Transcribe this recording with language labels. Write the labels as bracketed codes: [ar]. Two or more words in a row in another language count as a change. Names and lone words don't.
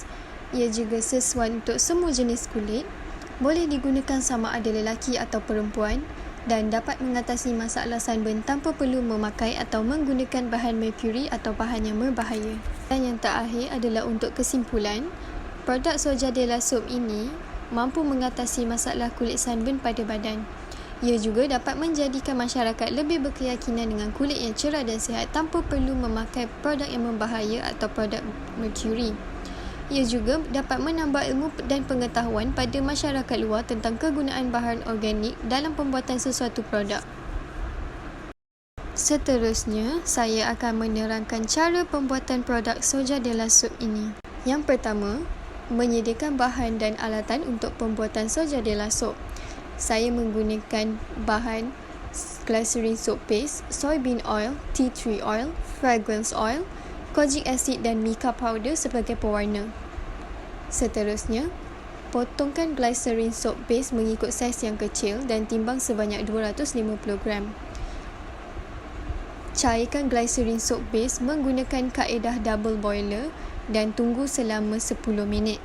[ms] Ia juga sesuai untuk semua jenis kulit, boleh digunakan sama ada lelaki atau perempuan dan dapat mengatasi masalah sunburn tanpa perlu memakai atau menggunakan bahan merkuri atau bahan yang berbahaya. Dan yang terakhir adalah untuk kesimpulan, produk Soja de la Soap ini mampu mengatasi masalah kulit sunburn pada badan. Ia juga dapat menjadikan masyarakat lebih berkeyakinan dengan kulit yang cerah dan sihat tanpa perlu memakai produk yang berbahaya atau produk merkuri. Ia juga dapat menambah ilmu dan pengetahuan pada masyarakat luar tentang kegunaan bahan organik dalam pembuatan sesuatu produk. Seterusnya, saya akan menerangkan cara pembuatan produk Soja de la Soap ini. Yang pertama, menyediakan bahan dan alatan untuk pembuatan Soja de la Soap. Saya menggunakan bahan [en] glycerin soap paste, soybean oil, tea tree oil, fragrance oil, kojic acid dan mica powder [ms] sebagai pewarna. Seterusnya, potongkan [en] glycerin soap base [ms] mengikut saiz yang kecil dan timbang sebanyak 250 gram. Cairkan [en] glycerin soap base [ms] menggunakan kaedah [en] double boiler [ms] dan tunggu selama 10 minit.